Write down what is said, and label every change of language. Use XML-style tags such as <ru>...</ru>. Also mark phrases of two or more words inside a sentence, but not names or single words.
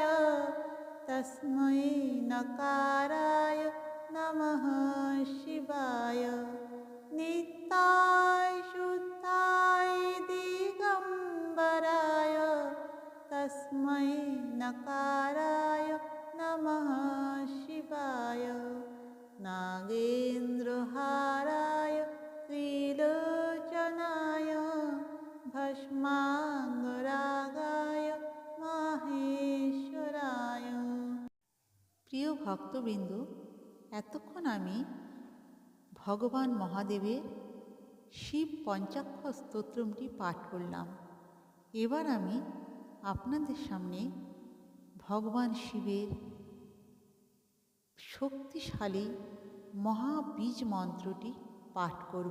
<sa>तस्मै नकाराय नमः शिवाय नित्याय शुद्धाय दिगम्बराय तस्मै नकाराय नमः शिवाय नागेन्द्रहाराय त्रिलोचनाय भस्माङ्गरागाय মাহেশ্বরায়।</sa> <bn>প্রিয় ভক্তবৃন্দ, এতক্ষণ আমি ভগবান মহাদেবের শিব পঞ্চাক্ষর স্তোত্রটি পাঠ করলাম। এবার আমি আপনাদের সামনে ভগবান শিবের শক্তিশালী মহাবীজ মন্ত্রটি পাঠ করব।</bn>